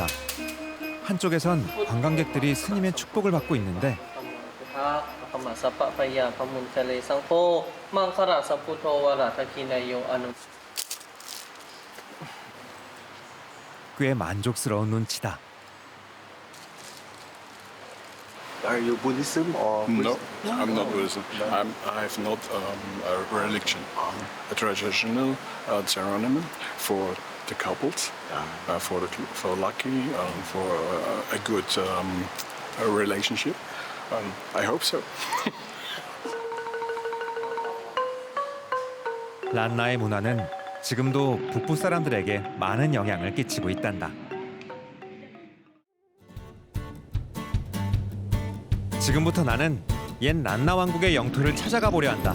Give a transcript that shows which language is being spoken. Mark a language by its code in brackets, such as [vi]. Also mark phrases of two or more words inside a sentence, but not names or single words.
[ko] 한쪽에선 관광객들이 스님의 축복을 받고 있는데 [pi] ขมาสัพพะพยาพมุนทะเลสังโฆมังคระสัพพุโทวราทกินายโยอนุ [ko] 꽤 만족스러운 눈치다. [en] Are you Buddhism or No, I'm not Buddhism. I have not a religion. A traditional ceremony for the couples, for lucky, for a good a relationship. I hope so. [ko] 란나의 문화는 지금도 북부 사람들에게 많은 영향을 끼치고 있단다. 지금부터 나는 옛 란나 왕국의 영토를 찾아가 보려 한다.